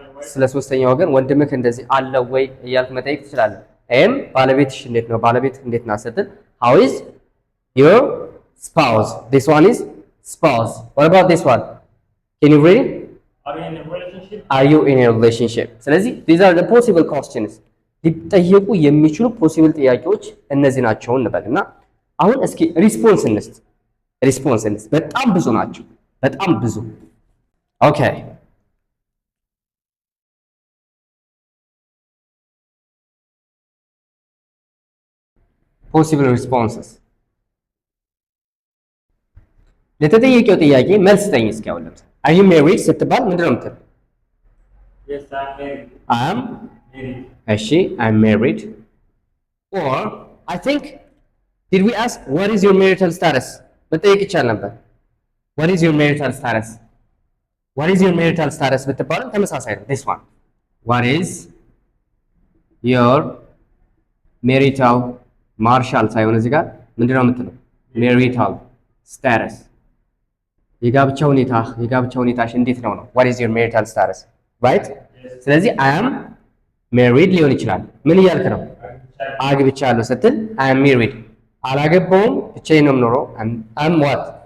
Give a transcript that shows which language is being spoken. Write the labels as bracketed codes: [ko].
[am] ስለ ሶስተኛ ወገን ወንድምህ እንደዚህ አለ ወይ እያልክ መጠየቅ ትችላለህ። ባለቤትሽ እንዴት ነው ባለቤት እንዴት ናት ስትል [en] how is your spouse? this one is spouse. what about this one? can you read it? are you in a relationship? [am] ስለዚህ [en] these are the possible questions [am] ሊጠየቁ የሚችሉ ፖሲብል ጥያቄዎች እነዚህ ናቸው እንበልና አሁን እስኪ ሪስፖንስ እንስጥ። በጣም ብዙ ናቸው፣ በጣም ብዙ። ኦኬ ፖሲብል ሪስፖንስስ ለተጠየቀው ጥያቄ መልስ ስጠኝ እስኪ። አሁን ለምሳሌ [en] are you married [am] ስትባል ምንድን ነው የምትለው? [en] Yes, I'm married. I'm Married. እሺ I'm married or I think did we ask what is your marital status [am] መጠየቅ ይቻል ነበር። [en] what is your marital status what is your marital status ብትባል ተመሳሳይ ነው። this one what is your marital [am] ማርሻል ሳይሆን እዚህ ጋር ምንድን ነው የምትለው? marital status የጋብቻ ሁኔታሽ እንዴት ነው? [en] what is your marital status right? [am] ስለዚህ [en] I am married [am] ሊሆን ይችላል። ምን እያልክ ነው? አግብቻለሁ ስትል [en] I am married [am] አላገባውም ብቻዬን ነው የምኖረው [en] I'm what?